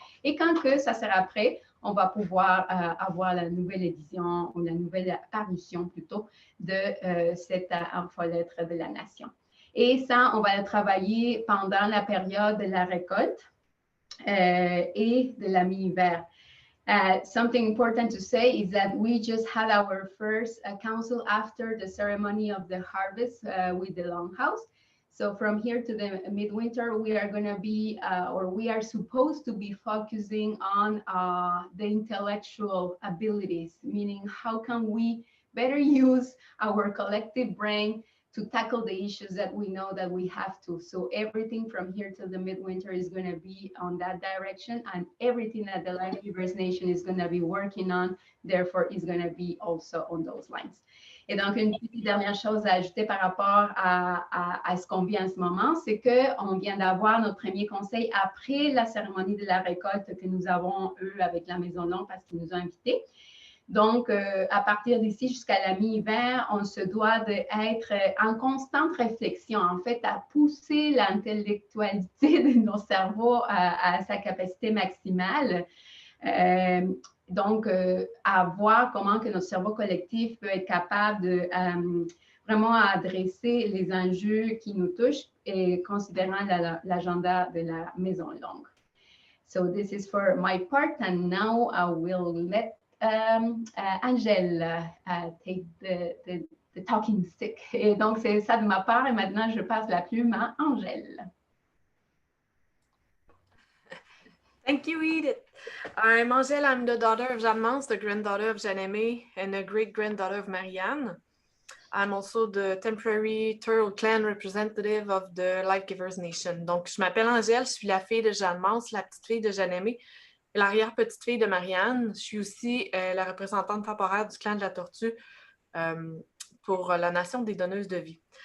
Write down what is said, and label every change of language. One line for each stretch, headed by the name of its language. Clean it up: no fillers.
French: Et quand que ça sera prêt, on va pouvoir avoir la nouvelle édition ou la nouvelle parution plutôt de cette infolettre de la nation. Et ça, on va le travailler pendant la période de la récolte et de la mi-hiver.
English: Something important to say is that we just had our first council after the ceremony of the harvest with the Longhouse. So from here to the midwinter, we are going to be, or we are supposed to be focusing on the intellectual abilities, meaning how can we better use our collective brain to tackle the issues that we know that we have to. So everything from here till the midwinter is going to be on that direction, and everything that the Life Givers Nation is going to be working on, therefore, is going to be also on those lines.
French: Et donc, une petite dernière chose à ajouter par rapport à ce qu'on vit en ce moment, c'est qu'on vient d'avoir notre premier conseil après la cérémonie de la récolte que nous avons eu avec la Maison Longue parce qu'ils nous ont invités. Donc, à partir d'ici jusqu'à la mi-hiver, on se doit d'être en constante réflexion, en fait, à pousser l'intellectualité de nos cerveaux à sa capacité maximale. Donc, à voir comment que notre cerveau collectif peut être capable de vraiment adresser les enjeux qui nous touchent et considérant l'agenda de la Maison Longue.
English: So this is for my part, and now I will let Angèle take the talking stick.
French: Et donc, c'est ça de ma part, et maintenant, je passe la plume à Angèle.
English: Thank you, Edith. I'm Angèle. I'm the daughter of Jeanne-Mance, the granddaughter of Jeanne-Aimée, and a great-granddaughter of Marianne. I'm also the temporary Turtle Clan representative of the Life Givers Nation.
French: Donc, je m'appelle Angèle, je suis la fille de Jeanne-Mance, la petite fille de Jeanne-Aimée, et l'arrière-petite-fille de Marianne. Je suis aussi la représentante temporaire du clan de la Tortue pour la nation des donneuses de vie.